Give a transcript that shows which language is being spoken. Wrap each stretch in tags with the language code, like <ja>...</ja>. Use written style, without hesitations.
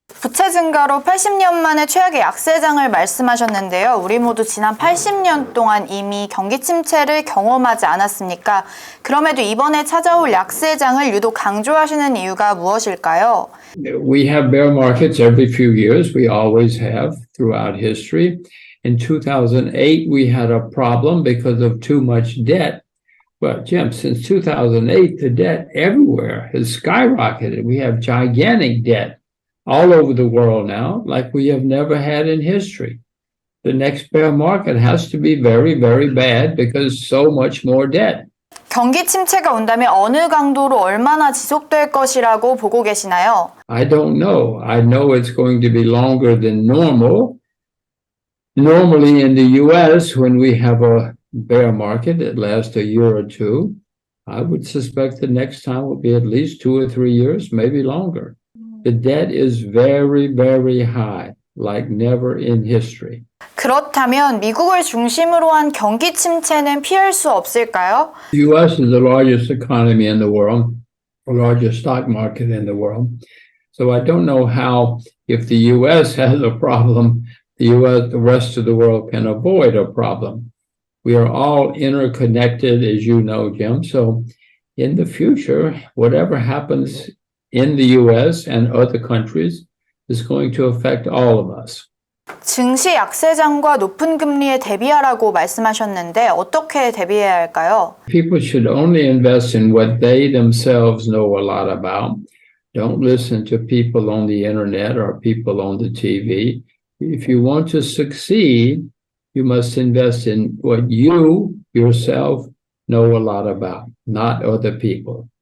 <ko>부채 증가로 80년 만에 최악의 약세장을 말씀하셨는데요. 우리 모두 지난 80년 동안 이미 경기침체를 경험하지 않았습니까? 그럼에도 이번에 찾아올 약세장을 유독 강조하시는 이유가 무엇일까요?</ko> <en>We have bear markets every few years. We always have throughout history. In 2008, we had a problem because of too much debt. Well, Jim, since 2008, the debt everywhere has skyrocketed. We have gigantic debt all over the world now, like we have never had in history. The next bear market has to be very, very bad because so much more debt.</en> <ko>경기 침체가 온다면 어느 강도로 얼마나 지속될 것이라고 보고 계시나요?</ko> <en>I don't know. I know it's going to be longer than normal. Normally in the US, when we have a bear market that lasts a year or two, I would suspect the next time will be at least 2 or 3 years, maybe longer. The debt is very, very high, like never in history.</en> <ko>그렇다면 미국을 중심으로 한 경기 침체는 피할 수 없을까요?</ko> <en>The U.S. is the largest economy in the world, the largest stock market in the world. So I don't know how, if the U.S. has a problem, the rest of the world can avoid a problem. We are all interconnected, as you know, Jim. So in the future, whatever happens in the U.S. and other countries is going to affect all of us.</en> <ko>증시 약세장과 높은 금리에 대비하라고 말씀하셨는데 어떻게 대비해야 할까요?</ko> <en>People should only invest in what they themselves know a lot about. Don't listen to people on the internet or people on the TV. If you want to succeed, you must invest in what you yourself know a lot about, not other people.</en>